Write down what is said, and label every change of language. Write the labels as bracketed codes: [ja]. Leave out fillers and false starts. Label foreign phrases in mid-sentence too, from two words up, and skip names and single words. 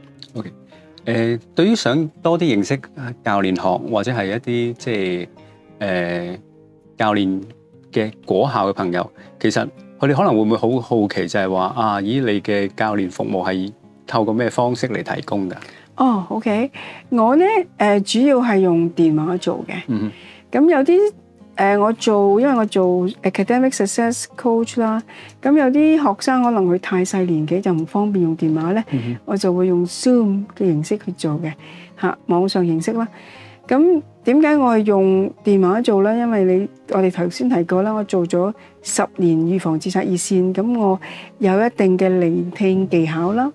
[yue] OK， 對於想多啲認識教練學或者係一啲即係教練嘅果效嘅朋友，其實佢哋可能會唔會好好奇，就係話你嘅教練服務係透過咩方式嚟提供㗎？OK， 我咧主要係用電話做嘅。咁有啲因為我做 [en] academic success coach [yue] 啦，咁有啲學生可能佢太細年紀就唔方便用電話咧，我就會用 Zoom 嘅形式去做嘅網上形式啦。咁點解我係用電話做咧？因為我哋頭先提過啦，我做咗10年預防自殺熱線，咁我有一定嘅聆聽技巧啦。